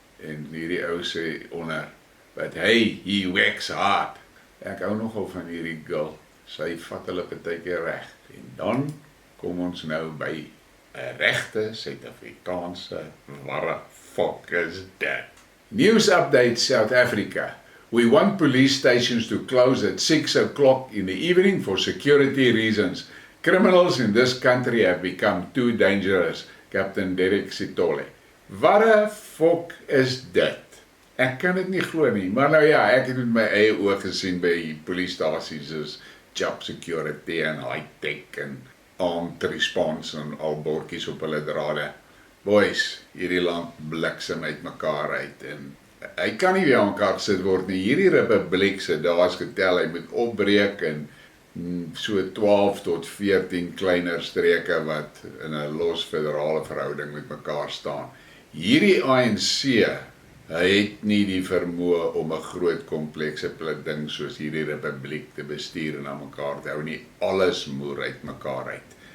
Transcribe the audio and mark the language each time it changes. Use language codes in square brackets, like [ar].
[af] En hierdie ou sê onder, [en] but hey, he works hard. [af] Ek hou nogal van hierdie girl, sy vat hulle partykeer reg. En dan kom ons nou by 'n regte Suid-Afrikaanse warre fuck is dit. [en] News update South Africa. We want police stations to close at 6 o'clock in the evening for security reasons. Criminals in this country have become too dangerous, Captain Derek Sitole. [af] Warre fuck is dit? Ek kan dit nie glo nie, maar nou ja, ek het met my eie oë gesien by polisiestasies is job security en high-tech en [en] armed response [af] en al bordjies op hulle drade. Boys, hierdie land bliksem uit mekaar uit en hy kan nie weer aan mekaar gesit word nie. Hierdie republiek se dae is getel, hy moet opbreek en so 12 tot 14 kleiner streke wat in 'n los federale verhouding met mekaar staan. Hierdie ANC, hy het nie die vermoë om 'n groot komplekse ding soos hierdie republiek te bestuur en aan mekaar te hou nie. Alles moer uit mekaar uit.